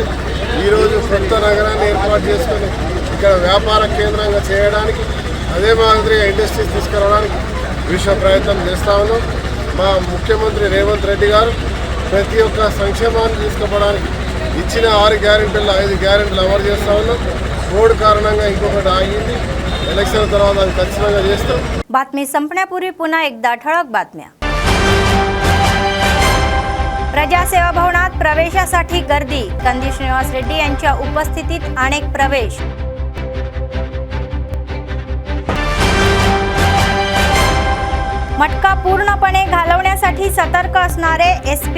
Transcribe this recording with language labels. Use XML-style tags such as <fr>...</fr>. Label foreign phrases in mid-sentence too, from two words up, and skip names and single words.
<te>ఈరోజు కొత్త నగరాన్ని ఏర్పాటు చేసుకొని ఇక్కడ వ్యాపార కేంద్రంగా చేయడానికి, అదే మాదిరిగా ఇండస్ట్రీస్ తీసుకురావడానికి విశ్వ ప్రయత్నం చేస్తా ఉన్నాం। మా ముఖ్యమంత్రి రేవంత్ రెడ్డి గారు ప్రతి ఒక్క సంక్షేమాన్ని తీసుకోవడానికి ఇచ్చిన 6 గ్యారెంటీల్లో 5 గ్యారెంటీలు అమలు చేస్తా ఉన్నాం। కోడ్ కారణంగా ఇంకొకటి ఆగింది, ఎలక్షన్ తర్వాత అది ఖచ్చితంగా చేస్తాం।</te> <mr>बातमी संपण्यापूर्वी पुन्हा एकदा ठळक बातम्या। प्रजासेवा भवनात प्रवेशासाठी गर्दी, कंदी श्रीनिवास रेड्डी यांच्या उपस्थितीत अनेक प्रवेश। मटका पूर्णपणे घालवण्यासाठी सतर्क असणारे एसपी।</mr>